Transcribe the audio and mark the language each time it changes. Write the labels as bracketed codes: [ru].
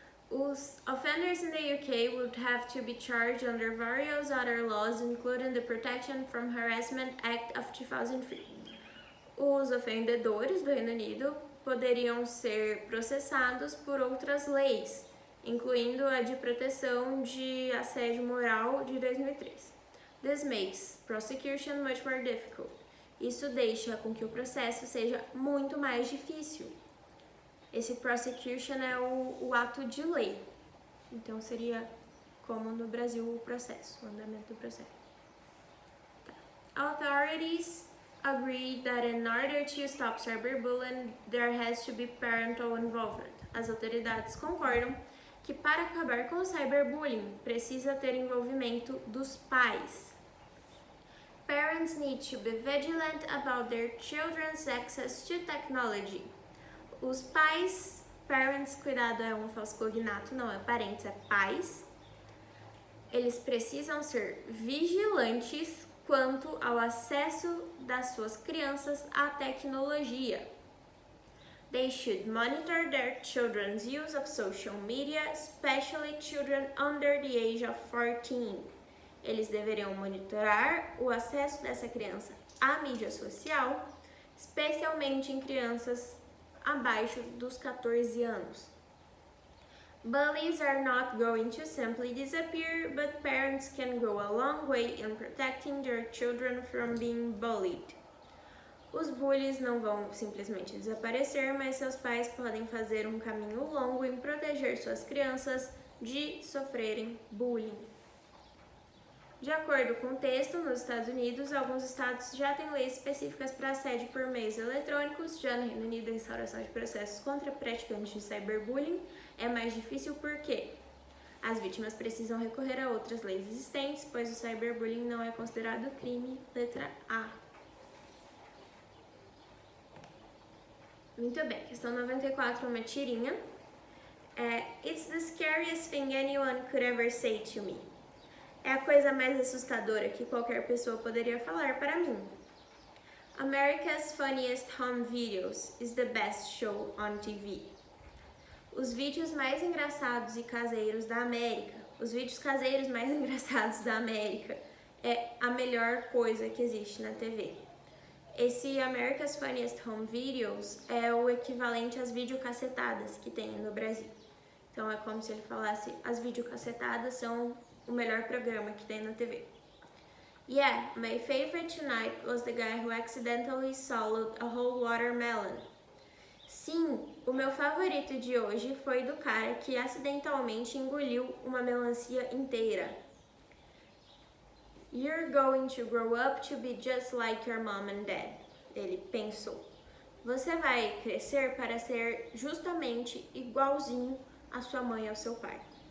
[en] Os offenders in the UK would have to be charged under various other laws, including the Protection from Harassment Act of 2003. [pt] Os ofendedores do Reino Unido poderiam ser processados por outras leis, incluindo a de proteção de assédio moral de 2003. [en] This makes prosecution much more difficult. [pt] Isso deixa com que o processo seja muito mais difícil. Esse prosecution é o ato de lei. Então seria como no Brasil o processo, o andamento do processo. [en] Authorities agree that in order to stop cyberbullying, there has to be parental involvement. [pt] As autoridades concordam que para acabar com o cyberbullying precisa ter envolvimento dos pais. [en] Parents need to be vigilant about their children's access to technology. [pt] Os pais, parents, cuidado, é um falso cognato, não é parentes, é pais. Eles precisam ser vigilantes quanto ao acesso das suas crianças à tecnologia. [en] They should monitor their children's use of social media, especially children under the age of 14. [pt] Eles deveriam monitorar o acesso dessa criança à mídia social, especialmente em crianças abaixo dos 14 anos. [en] Bullies are not going to simply disappear, but parents can go a long way in protecting their children from being bullied. [pt] Os bullies não vão simplesmente desaparecer, mas seus pais podem fazer um caminho longo em proteger suas crianças de sofrerem bullying. De acordo com o texto, nos Estados Unidos, alguns estados já têm leis específicas para assédio por meios eletrônicos. Já no Reino Unido, a instauração de processos contra praticantes de cyberbullying é mais difícil porque as vítimas precisam recorrer a outras leis existentes, pois o cyberbullying não é considerado crime, letra A. Muito bem, questão 94, uma tirinha. [en] It's the scariest thing anyone could ever say to me. [pt] É a coisa mais assustadora que qualquer pessoa poderia falar para mim. [en] America's Funniest Home Videos is the best show on TV. [pt] Os vídeos mais engraçados e caseiros da América. Os vídeos caseiros mais engraçados da América é a melhor coisa que existe na TV. Esse America's Funniest Home Videos é o equivalente às videocassetadas que tem no Brasil. Então é como se ele falasse, as videocassetadas são o melhor programa que tem na TV. [en] Yeah, my favorite tonight was the guy who accidentally swallowed a whole watermelon. [pt] Sim, o meu favorito de hoje foi do cara que acidentalmente engoliu uma melancia inteira. [en] You're going to grow up to be just like your mom and dad. [pt] Ele pensou. Você vai crescer para ser justamente igualzinho à sua mãe e ao seu pai.